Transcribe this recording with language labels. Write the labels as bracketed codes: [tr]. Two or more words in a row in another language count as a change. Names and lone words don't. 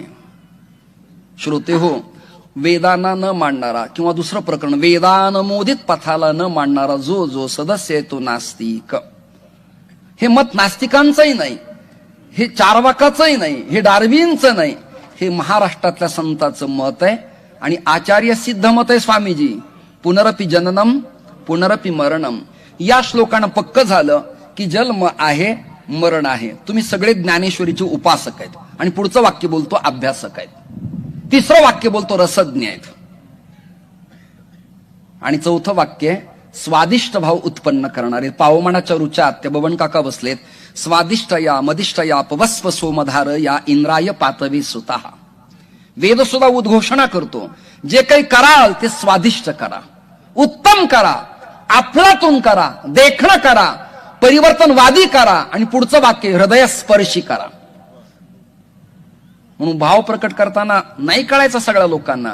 [mr] श्रोते हो, वेदांना न मांडणारा किंवा दुसरं प्रकरण वेदानुमोदित पथाला न मांडणारा जो सदस्य आहे तो नास्तिक. हे मत नास्तिकांचंही नाही, हे चारवाकाचंही नाही, हे डार्विनचं नाही, हे महाराष्ट्रातल्या संतांचं मत आहे आणि आचार्य सिद्ध मत आहे. स्वामीजी [sa] पुनरपि जननम पुनरपि मरणम [mr] या श्लोकानं पक्क झालं की जन्म आहे मरण आहे. तुम्ही सगळे ज्ञानेश्वरीचे उपासक आहेत. आणि पुढचं वाक्य बोलतो अभ्यासक आहेत, तिसरं वाक्य बोलतो रसज्ञ आहेत, आणि चौथं वाक्य स्वादिष्ट भाव उत्पन्न करणारे. पावमानाच्या रुचात ते बबन काका बसलेत. [sa] स्वादिष्ट या मदिष्ट या पवस्व सोमधार या इंद्राय पातवी सुता. [mr] वेद सुद्धा उद्घोषणा करतो, जे काही कराल ते स्वादिष्ट करा, उत्तम करा, आपलातून करा, देखणं करा, परिवर्तनवादी करा, आणि पुढचं वाक्य हृदयस्पर्शी करा. म्हणून भाव प्रकट करताना नाही कळायचा सगळ्या लोकांना.